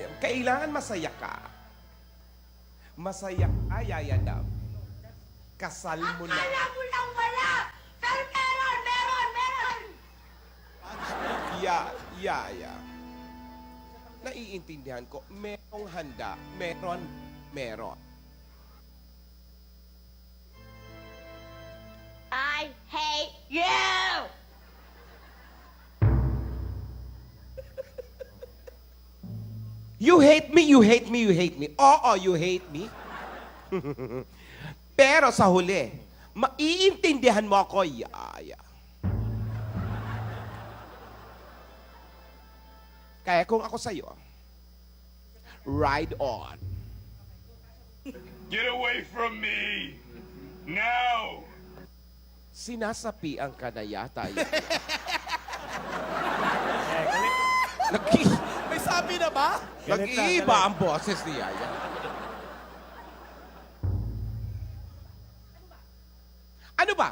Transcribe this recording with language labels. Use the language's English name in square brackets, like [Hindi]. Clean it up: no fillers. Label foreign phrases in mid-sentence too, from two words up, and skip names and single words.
[Filipino] Kailangan masaya ka. Masaya ka, Yaya. Kasal mo na. Akala mo lang wala! Pero meron! Yaya. Naiintindihan ko, merong handa, meron. [English] I hate you! You hate me. Oo, you hate me. [Filipino] Pero sa huli, maiintindihan mo ako, Yaya. Kaya kung ako sa'yo, [English] ride on. Get away from me! Now! [Filipino] Sinasapian ka na yata. Yaya. May sabi na ba? Nag-iiba ang boses ni Yaya. Ano ba?